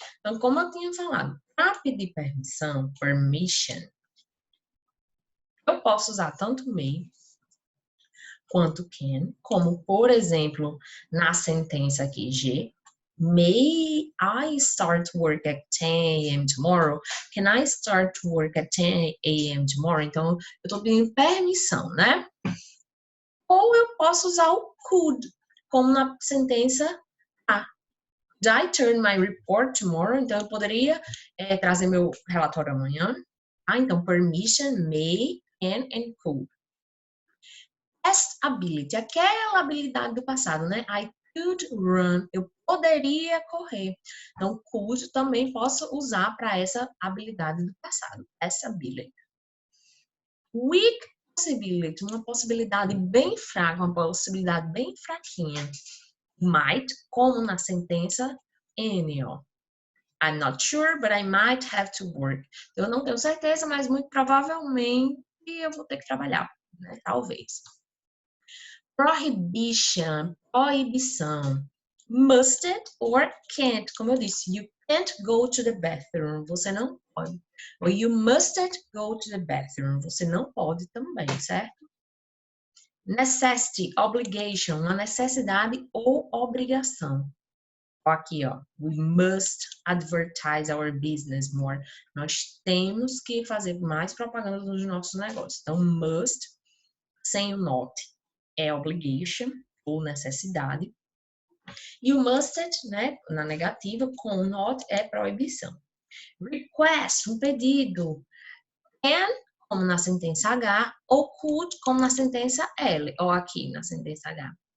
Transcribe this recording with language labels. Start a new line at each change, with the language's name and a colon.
Portuguese: Então, como eu tinha falado, para pedir permissão, permission, eu posso usar tanto may quanto can, como, por exemplo, na sentença aqui, G,
English: may I start work at 10 a.m. tomorrow? Can I start work at 10 a.m. tomorrow?
Portuguese: Então, eu estou pedindo permissão, né? Ou eu posso usar o could, como na sentença A.
English: Did I turn my report tomorrow?
Portuguese: Então, eu poderia trazer meu relatório amanhã. Então, permission, may, can and could. Past ability, aquela habilidade do passado, né?
English: I could run,
Portuguese: eu poderia correr. Então, could também posso usar para essa habilidade do passado. Past ability. Weak possibility, uma possibilidade bem fraca, uma possibilidade bem fraquinha. Might, como na sentença any, ó.
English: I'm not sure, but I might have to work.
Portuguese: Eu não tenho certeza, mas muito provavelmente eu vou ter que trabalhar, né? Talvez. Prohibition, proibição. Musted or can't, como eu disse,
English: you can't go to the bathroom,
Portuguese: você não pode.
English: Or you mustn't go to the bathroom,
Portuguese: você não pode também, certo? Necessity, obligation, uma necessidade ou obrigação. Aqui, ó,
English: we must advertise our business more.
Portuguese: Nós temos que fazer mais propaganda dos nossos negócios. Então, must, sem o not, é obligation ou necessidade. E o mustn't, né, na negativa, com o not é proibição. Request, um pedido. Can, como na sentença H, ou could, como na sentença L, ou aqui na sentença H.